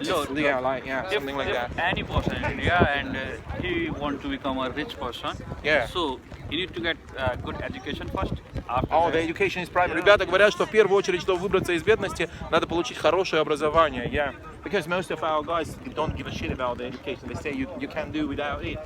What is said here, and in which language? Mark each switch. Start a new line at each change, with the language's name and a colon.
English: Just, something like that. If any person in India and he want to become a rich person, Yeah. so you need to get good education first. After Oh, that, the education is private.
Russian: Ребята говорят, что в первую очередь, чтобы выбраться из бедности, надо получить хорошее образование.
English: Yeah. Because most of our guys don't give a shit about the education. They say you can do without it.